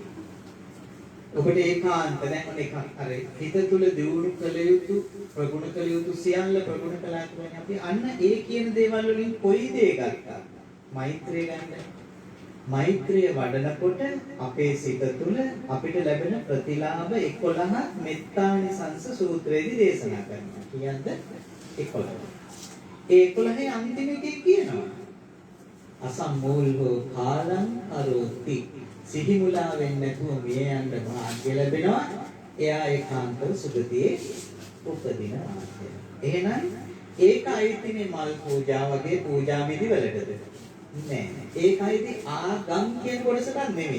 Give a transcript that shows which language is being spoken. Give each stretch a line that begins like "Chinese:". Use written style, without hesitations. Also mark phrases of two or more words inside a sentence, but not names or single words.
Sinhala: ඔබට ඒකාන්ත දැන් එකක් අර හිත තුල දියුණු කළ යුතු ප්‍රගුණ කළ යුතු සියල්ල ප්‍රගුණ කළා කියන්නේ අපි අන්න ඒ කියන දේවල් වලින් කොයි දේ ගත්තා? මෛත්‍රිය ගන්න. මෛත්‍රිය වඩනකොට අපේ සිත තුළ අපිට ලැබෙන ප්‍රතිලාභ 11ක් මෙත්තානිසංස සූත්‍රයේදී දේශනා කරනවා. කියන්ද 11. ඒ 11 අන්තිම එකේ කියනවා
Pali: අසම්මෝල්හෝ කාලං කරෝති.
Sinhala: සිහිමුලා වෙන්නේ නැතුව මිය යන්න භාග්‍ය ලැබෙනවා. එයා ඒකාන්තව සුගතියේ උපදිනවා. එහෙනම් ඒකයිතිනේ මල් පූජා වගේ පූජා විධි වලටද? නෑ. ඒකයිති ආගම් කියන කොටසට නෙමෙයි.